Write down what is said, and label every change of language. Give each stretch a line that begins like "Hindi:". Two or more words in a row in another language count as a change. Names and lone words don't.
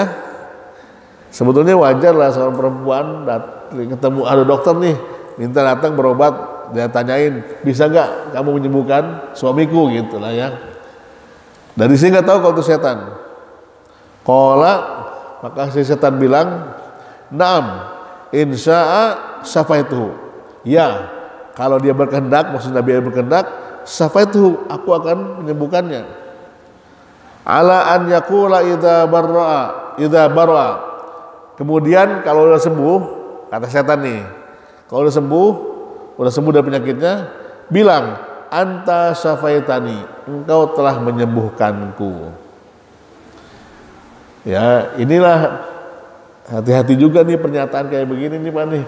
Indonesian: Sebetulnya wajar lah seorang perempuan ketemu ada dokter nih, minta datang berobat, dia tanyain, bisa nggak kamu menyembuhkan suamiku, gitu lah ya. Dari sini nggak tahu kalau itu setan. Qala, maka si setan bilang,
Arabic: نعم، إن شاء شفيته.
Indonesian: Ya, kalau dia berkehendak, maksudnya Nabi berkehendak, syafaituhu, aku akan menyembuhkannya.
Arabic: على أن يقول إذا برأ.
Indonesian: Kemudian kalau udah sembuh, kata setan nih, kalau udah sembuh dari penyakitnya, bilang,
Arabic: أنت شفيتني,
Indonesian: engkau telah menyembuhkanku. Ya, inilah, hati-hati juga nih pernyataan kayak begini nih Pak nih.